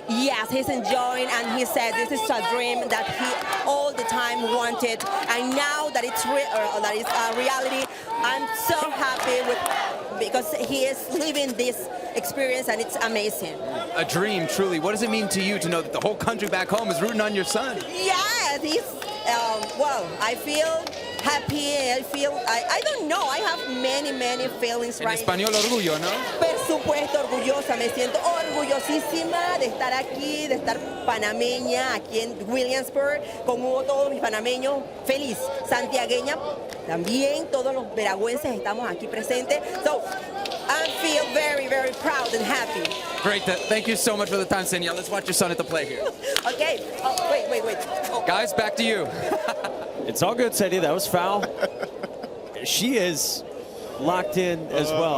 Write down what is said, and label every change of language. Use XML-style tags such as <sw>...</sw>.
<en>Yes, he's enjoying, and he said this is a dream that he all the time wanted, and now that it's reality, I'm so happy because he is living this experience, and it's amazing. A dream, truly. What does it mean to you to know that the whole country back home is rooting on your son? Yes, well, I feel happy. I don't know, I have many feelings right now.</en> <es>En español, orgullo, ¿no? Por supuesto, orgullosa, me siento orgullosísima de estar aquí, de estar panameña aquí en Williamsburg, con todos mis panameños, feliz, santiagueña, también todos los veragüenses estamos aquí presentes.</es> <en>So, I feel very proud and happy. Great. Thank you so much for the time, Senia. Let's watch your son at the plate here. Okay. Oh, wait. Oh. Guys, back to you. It's all good, Sadie. That was foul. She is locked in as well.</en>